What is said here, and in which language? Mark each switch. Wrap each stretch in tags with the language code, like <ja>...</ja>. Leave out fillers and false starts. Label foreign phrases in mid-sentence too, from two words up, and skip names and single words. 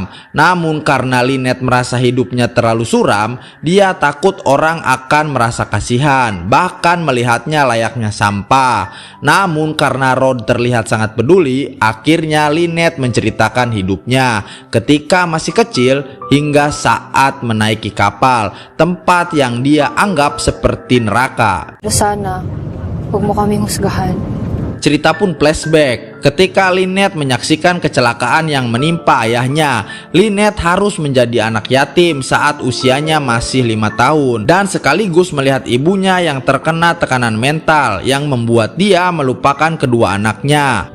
<id>Namun karena Lynette merasa hidupnya terlalu suram, dia takut orang akan merasa kasihan, bahkan melihatnya layaknya sampah. Namun karena Rod terlihat sangat peduli, akhirnya Lynette menceritakan hidupnya ketika masih kecil hingga saat menaiki kapal, tempat yang dia anggap seperti neraka.</id> <tl>Sana, huwag mo kaming husgahan.</tl> <id>Cerita pun flashback ketika Lynette menyaksikan kecelakaan yang menimpa ayahnya. Lynette harus menjadi anak yatim saat usianya masih 5 tahun dan sekaligus melihat ibunya yang terkena tekanan mental yang membuat dia melupakan kedua anaknya.</id>